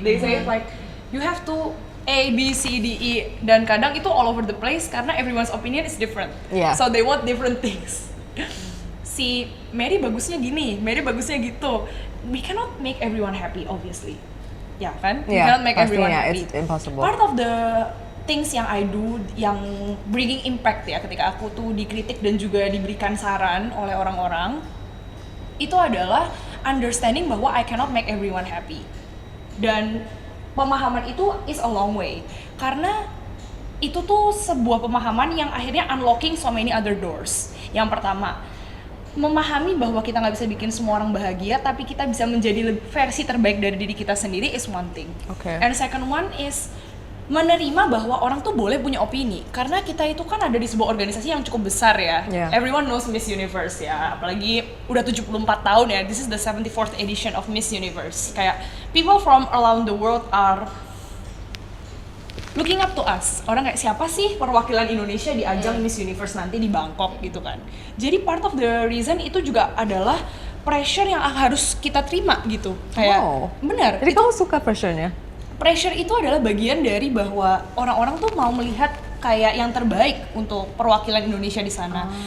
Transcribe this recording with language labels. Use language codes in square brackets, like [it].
[en] They say it like you have to A, B, C, D, E, [id] dan kadang itu [en] all over the place [id] karena [en] everyone's opinion is different. Yeah. So they want different things. [id] Si Mary bagusnya gini, Mary bagusnya gitu. [en] We cannot make everyone happy, obviously. [id] Ya kan? We [en] Yeah, cannot make everyone [id] pastinya, [en] happy. it's impossible. Part of the things [id] yang [en] I do, [id] yang [en] bringing impact [id] ya, ketika aku tuh dikritik dan juga diberikan saran oleh orang-orang, itu adalah understanding bahwa [en] I cannot make everyone happy. [id] Dan pemahaman itu [en] is a long way. [id] Karena itu tuh sebuah pemahaman yang akhirnya [en] unlocking so many other doors. [id] Yang pertama, memahami bahwa kita nggak bisa bikin semua orang bahagia, tapi kita bisa menjadi versi terbaik dari diri kita sendiri [en] is one thing. Okay. And second one is [id] menerima bahwa orang tuh boleh punya opini, karena kita itu kan ada di sebuah organisasi yang cukup besar ya. [en] Yeah. Everyone knows [id] Miss Universe ya, apalagi udah 74 tahun ya. [en] This is the 74th edition of Miss Universe. [id] Kayak [en] people from around the world are looking up to us. [id] Orang kayak siapa sih perwakilan Indonesia di ajang Miss Universe nanti di Bangkok gitu kan. Jadi part of the reason itu juga adalah pressure yang harus kita terima gitu. Kayak benar. Jadi kamu suka pressure-nya? Pressure itu adalah bagian dari bahwa orang-orang tuh mau melihat kayak yang terbaik untuk perwakilan Indonesia di sana.